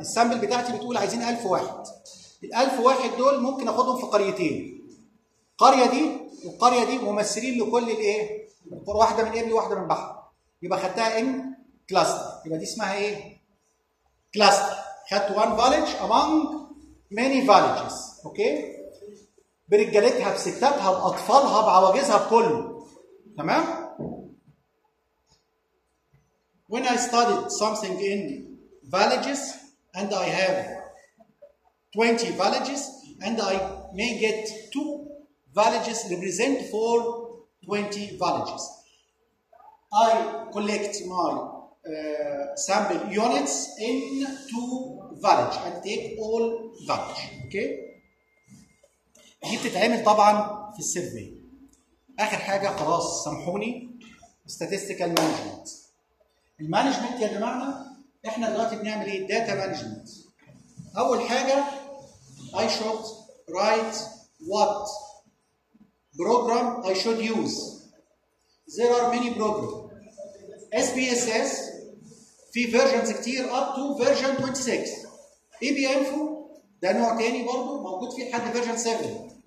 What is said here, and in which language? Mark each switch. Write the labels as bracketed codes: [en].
[ar] السامبل بتاعتي بتقول عايزين 1000 واحد. الالف واحد دول ممكن اخدهم في قريتين. قرية دي والقرية دي ممثلين لكل الايه؟ قرى واحدة من ابلي واحدة من بحر. يبقى خدتها ان كلاستر. يبقى دي اسمها ايه؟ كلاستر. خدت [en] one village among many villages. [ar] اوكي؟ برجالتها بستاتها باطفالها بعواجزها بكله. تمام؟ [en] When I studied something in villages and I have 20 villages and I may get two villages represent for 20 villages. I collect my sample units in two villages and take all villages. Okay? [ar] دي بتتعمل طبعا في السيرفي. اخر حاجة خلاص سامحوني [en] statistical management. [ar] المانجمنت يا جماعة احنا دلوقتي بنعمل ايه؟ داتا مانجمنت. اول حاجة [en] I should write what program I should use. There are many programs. SPSS في versions كتير up to version 26. [ar] EBInfo ده نوع تاني برضه موجود فيه لحد version 7.